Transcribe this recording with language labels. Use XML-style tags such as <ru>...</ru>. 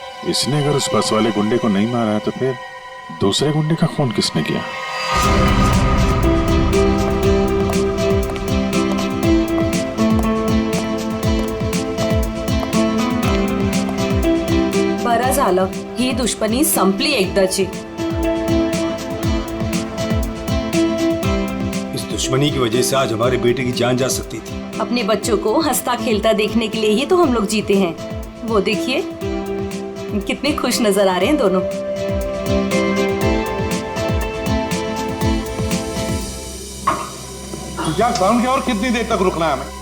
<hi>इसने अगर उस बस वाले गुंडे को नहीं मारा है तो फिर दूसरे गुंडे का खून किसने किया?</hi> <mr>बरं झालं, ही दुश्मनी संपली एकदाची।</mr> <hi>इस दुश्मनी की वजह से आज हमारे बेटे की जान जा सकती थी। अपने बच्चों को हंसता खेलता देखने के लिए ही तो हम लोग जीते हैं। वो देखिए कितने खुश नजर आ रहे हैं दोनों। यार साउंड की और कितनी देर तक रुकना है हमें?</hi>